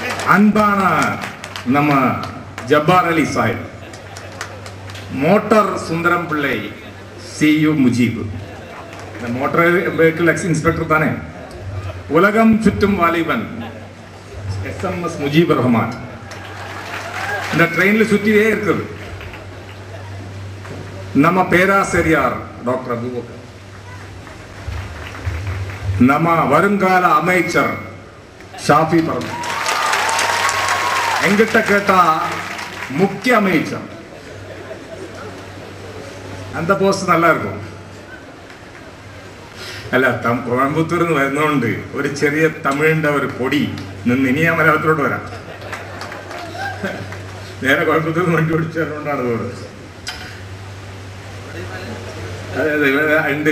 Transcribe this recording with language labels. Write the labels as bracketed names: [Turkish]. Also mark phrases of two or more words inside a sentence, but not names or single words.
[Malayalam] അൻപാണ് നമ്മ ജബ്ബാർ അലി സാഹിബ്, മോട്ടോർ സുന്ദരം പിള്ളൈ, CU മുജീബ്, [English] motor vehicle ex inspector [Malayalam] താനെ, ഉലകം ചുറ്റും വാലിബൻ SMS മുജീബ് റഹ്മാൻ. [Tamil] இந்த ட்ரெயினில் சுற்றியே இருக்குது. நம்ம பேராசிரியார் டாக்டர் அபூபக்கர், நம்ம வருங்கால அமைச்சர் ஷாஃபி பரம, எங்கிட்ட கேட்டா முக்கிய அமைச்சர். அந்த போஸ்ட் நல்லா இருக்கும். [Malayalam] അല്ല, കോയമ്പത്തൂരിൽ നിന്ന് വരുന്നതുകൊണ്ട് ഒരു ചെറിയ തമിഴിൻ്റെ ഒരു പൊടി നിന്ന് ഇനി ഞാൻ മലയാളത്തിലോട്ട് വരാം. നേരെ കോയമ്പത്തൂരിൽ നിന്ന് വണ്ടി ഓടിച്ചതുകൊണ്ടാണ് തോന്നുന്നത്. അതെ അതെ, ഇവിടെ ഉണ്ട്.